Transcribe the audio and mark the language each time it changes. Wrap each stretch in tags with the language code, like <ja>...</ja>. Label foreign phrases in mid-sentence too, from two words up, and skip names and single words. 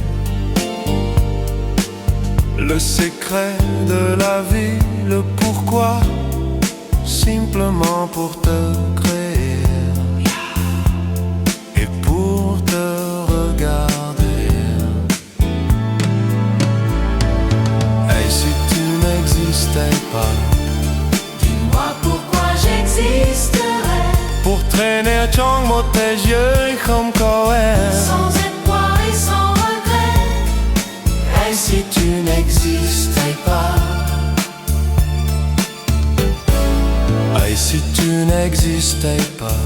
<fr>Le secret de la vie, le pourquoi, simplement pour te créer et pour te regarder. Et si tu n'existais pas, dis-moi pourquoi j'existerais. pour traîner</fr> <vi>trong một thế giới không có em.</vi> <fr>Sans espoir et sans regret. Et si tu n'existais pas? Et si tu n'existais pas?</fr>